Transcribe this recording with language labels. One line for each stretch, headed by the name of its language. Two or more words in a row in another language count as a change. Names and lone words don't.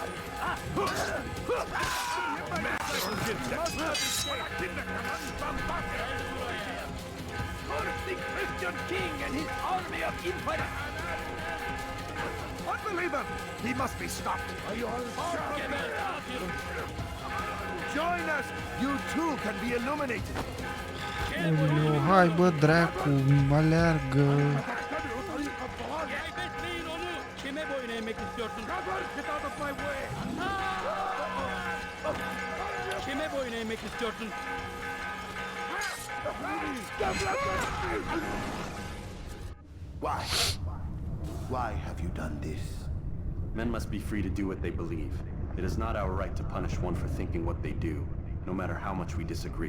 English: Curse the Christian king and his army of infidels! Unbeliever! He must be stopped. Join us! You too can be illuminated.
Romanian: Oleo, hai bă, dracu, aleargă.
Turkish: Kime boyun eğmek istiyorsun? Kime boyun eğmek istiyorsun?
English: Why? Why have you done this? Men must be free to do what they believe. It is not our right to punish one for thinking what they do, no matter how much we disagree.